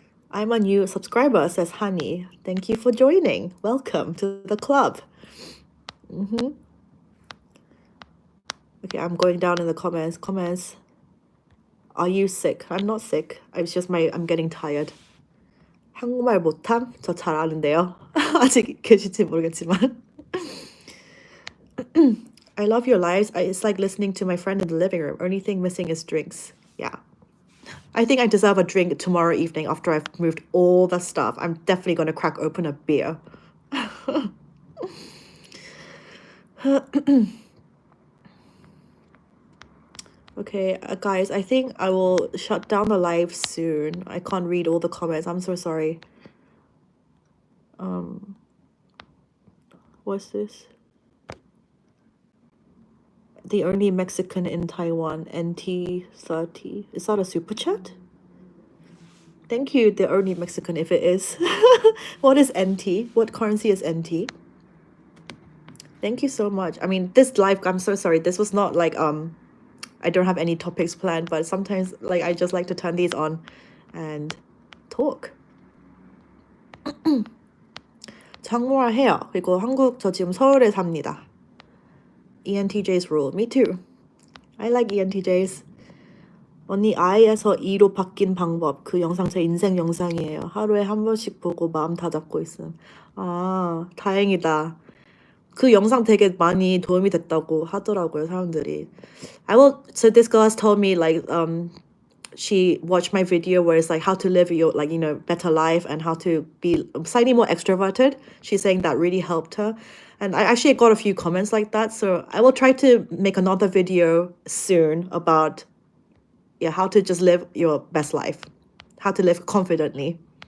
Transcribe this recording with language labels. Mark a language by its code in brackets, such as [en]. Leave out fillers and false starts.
[en] I'm a new subscriber, says Honey. Thank you for joining. Welcome to the club. Okay, I'm going down in the comments. Are you sick? I'm not sick. It's just I'm getting tired. [ko] 한국말 못함? 저 잘 아는데요. 아직 계실지 모르겠지만. [en] I love your lives. It's like listening to my friend in the living room. Only thing missing is drinks. Yeah. I think I deserve a drink tomorrow evening after I've moved all the stuff. I'm definitely going to crack open a beer. Okay, guys, I think I will shut down the live soon. I can't read all the comments. I'm so sorry. What's this? The only Mexican in Taiwan, NT30. Is that a super chat? Thank you, the only Mexican, if it is. What is NT? What currency is NT? Thank you so much. I mean, this live, I'm so sorry. This was not like, I don't have any topics planned, but sometimes like I just like to turn these on and talk. [ko] 장모라 해요. 그리고 한국, 저 지금 서울에 삽니다. [en] ENTJs rule. Me too. I like ENTJs. [ko] 언니 I에서 E로 바뀐 방법. 그 영상 제 인생 영상이에요. 하루에 한 번씩 보고 마음 다잡고 있음. 아, 다행이다. 그 영상 되게 많이 도움이 됐다고 하더라고요, 사람들이. [en] So this girl has told me like she watched my video where it's like how to live your like, you know, better life and how to be slightly more extroverted. She's saying that really helped her. And I actually got a few comments like that. So I will try to make another video soon about how to just live your best life, how to live confidently.